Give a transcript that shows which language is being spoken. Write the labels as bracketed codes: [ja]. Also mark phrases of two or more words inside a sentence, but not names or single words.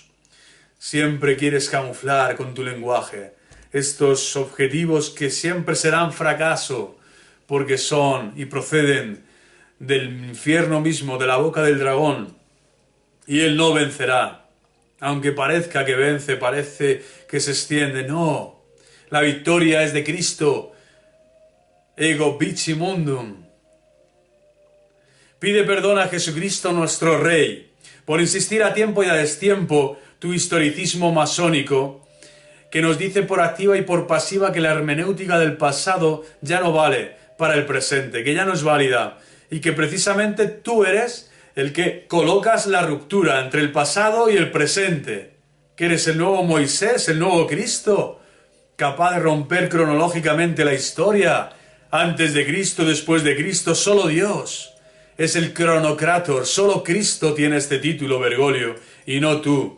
[es] Siempre quieres camuflar con tu lenguaje estos objetivos que siempre serán fracaso, porque son y proceden del infierno mismo, de la boca del dragón, y él no vencerá. Aunque parezca que vence, parece que se extiende. No, la victoria es de Cristo. [la] Ego vici mundum. [es] Pide perdón a Jesucristo nuestro Rey por insistir a tiempo y a destiempo tu historicismo masónico, que nos dice por activa y por pasiva que la hermenéutica del pasado ya no vale para el presente, que ya no es válida, y que precisamente tú eres el que colocas la ruptura entre el pasado y el presente, que eres el nuevo Moisés, el nuevo Cristo, capaz de romper cronológicamente la historia, antes de Cristo, después de Cristo, solo Dios es el cronocrátor, solo Cristo tiene este título, Bergoglio, y no tú.